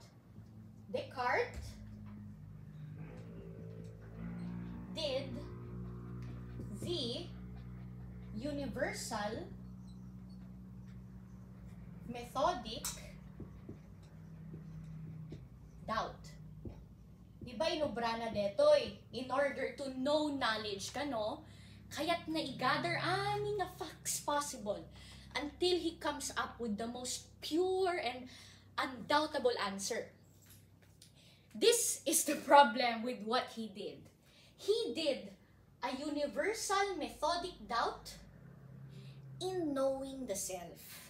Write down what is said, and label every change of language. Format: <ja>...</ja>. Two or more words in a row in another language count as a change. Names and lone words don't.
<en>Descartes did the universal methodic doubt.</en> <ilo>Di ba inubra na detoy?</ilo> <en>In order to know knowledge ka, no?</en> <ilo>Kaya't na</ilo> <en>i-gather amin na facts possible until he comes up with the most pure and undoubtable answer. This is the problem with what he did. He did a universal methodic doubt in knowing the self.</en>